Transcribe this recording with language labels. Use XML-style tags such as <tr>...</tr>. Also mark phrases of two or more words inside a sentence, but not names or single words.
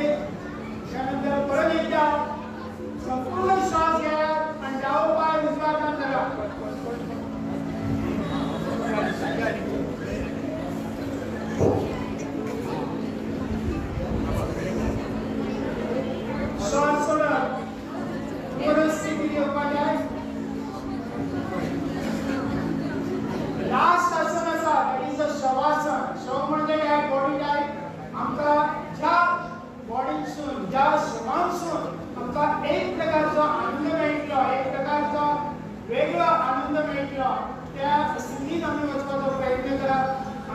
<kok>त्यानंतर परत एकदा संपूर्ण श्वास घ्या आणि डाव पाय उजव्या हातान धरा. श्वास सोडत परत स्थिती घेवपाक जाय. लास्ट आसन आसा</kok> <en>that is a</en> <kok>शवासन. शव म्हणजे काय?</kok> <en>body type.</en> <kok>आमकां ज्या बॉडीसून, ज्या श्वासांसून आमकां एक प्रकारचो आनंद मेळटलो, एक प्रकारचो वेगळो आनंद मेळटलो, त्या स्थितीत आमी वचपाचो प्रयत्न करप.</kok>